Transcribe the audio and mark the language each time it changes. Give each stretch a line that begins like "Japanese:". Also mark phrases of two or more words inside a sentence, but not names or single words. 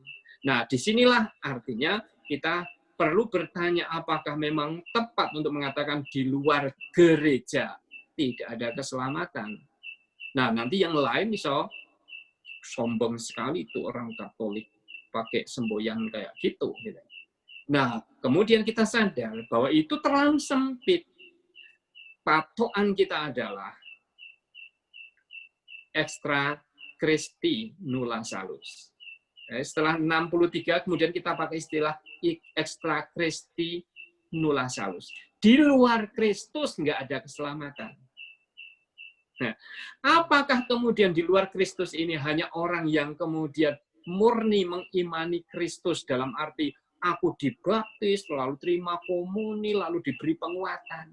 Indonesian: Nah, disinilah artinya kita perlu bertanya apakah memang tepat untuk mengatakan di luar gereja tidak ada keselamatan. Nah, nanti yang lain bisa sombong sekali itu orang Katolik pakai semboyan kayak gitu. Nah, kemudian kita sadar bahwa itu terlalu sempit. Patokan kita adalah
Latin: extra Christi nulla salus.
Indonesian: Setelah 63, kemudian kita pakai istilah
Latin: extra Christi nulla salus.
Indonesian: Di luar Kristus nggak ada keselamatan. Nah, apakah kemudian di luar Kristus ini hanya orang yang kemudian murni mengimani Kristus dalam arti aku dibaptis, lalu terima komuni, lalu diberi penguatan?